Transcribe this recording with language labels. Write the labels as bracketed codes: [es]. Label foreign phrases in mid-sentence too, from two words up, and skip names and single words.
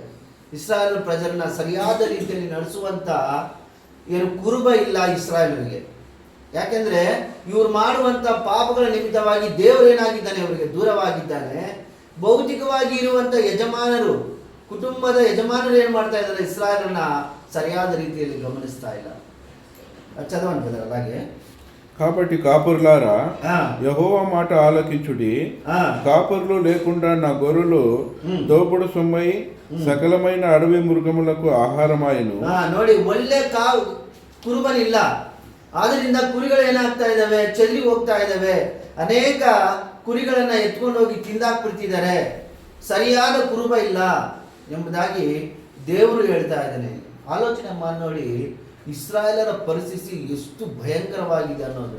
[kn] ಇಸ್ರಾಯೇಲ್ ಪ್ರಜರನ್ನ ಸರಿಯಾದ ರೀತಿಯಲ್ಲಿ ನಡೆಸುವಂತ ಏನು ಕುರುಬ ಇಲ್ಲ ಇಸ್ರಾಯೇಲರಿಗೆ. ಯಾಕೆಂದ್ರೆ ಇವ್ರು ಮಾಡುವಂತ ಪಾಪಗಳ ನಿಮಿತ್ತವಾಗಿ ದೇವರೇನಾಗಿದ್ದಾನೆ, ಅವರಿಗೆ ದೂರವಾಗಿದ್ದಾನೆ. ಭೌತಿಕವಾಗಿ ಇರುವಂತ ಯಜಮಾನರು, ಕುಟುಂಬದ ಯಜಮಾನರು ಏನ್ ಮಾಡ್ತಾ ಇದ್ದಾರೆ, ಇಸ್ರಾಯೇಲನ್ನ ಸರಿಯಾದ ರೀತಿಯಲ್ಲಿ ಗಮನಿಸ್ತಾ ಇಲ್ಲ. [te] చదవండి అలాగే. కాబట్టి కాపురులారా యెహోవా మాట ఆలకించుడి. కాపురులు లేకుండా నా గొర్రెలు దోపుడు సొమ్మై సకలమైన అడవి మృగములకు ఆహారమాయను. [kn] ನೋಡಿ, ಒಳ್ಳೆ ಕುರುಬನಿಲ್ಲ, ಆದ್ರಿಂದ ಕುರಿಗಳು ಏನಾಗ್ತಾ ಇದಾವೆ, ಚೆಲ್ಲಿ ಹೋಗ್ತಾ ಇದಾವೆ. ಅನೇಕ ಕುರಿಗಳನ್ನ ಎತ್ಕೊಂಡು ಹೋಗಿ ತಿಂದಾಕ್ಬಿಡ್ತಿದ್ದಾರೆ, ಸರಿಯಾದ ಕುರುಬ ಇಲ್ಲ ಎಂಬುದಾಗಿ ದೇವರು ಹೇಳ್ತಾ ಇದ್ದಾನೆ. ಆಲೋಚನೆ ಮಾಡಿ ನೋಡಿ, ಇಸ್ರಾಯೇಲರ ಪರಿಸ್ಥಿತಿ ಎಷ್ಟು ಭಯಂಕರವಾಗಿದೆ ಅನ್ನೋದನ್ನ.